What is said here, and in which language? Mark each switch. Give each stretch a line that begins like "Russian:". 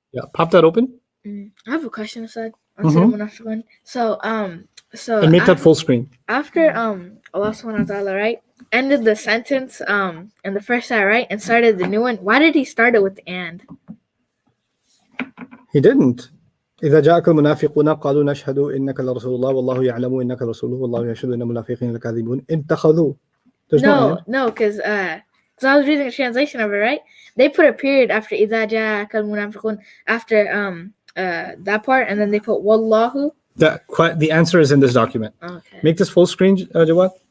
English: Yeah. Pop that open. I have a question, Ustadh, on Surah Munafiqun. So And make that full screen. after Allah subhanahu wa ta'ala, right, ended the sentence in the first ayah, right, and started the new one. Why did he start it with and? He didn't.
Arabic: إذا جاءك المنافقون قالوا نشهد إنك لرسول الله والله يعلم إنك رسوله والله يشهد إن المنافقين لكاذبون اتخذوا.
English: There's No, because I was reading a translation of it, right? They put a period after
Arabic: إذا جاءك المنافقون
English: after that part, and then they put wallahu. The answer is in this document. Okay. Make this full screen, Jawad.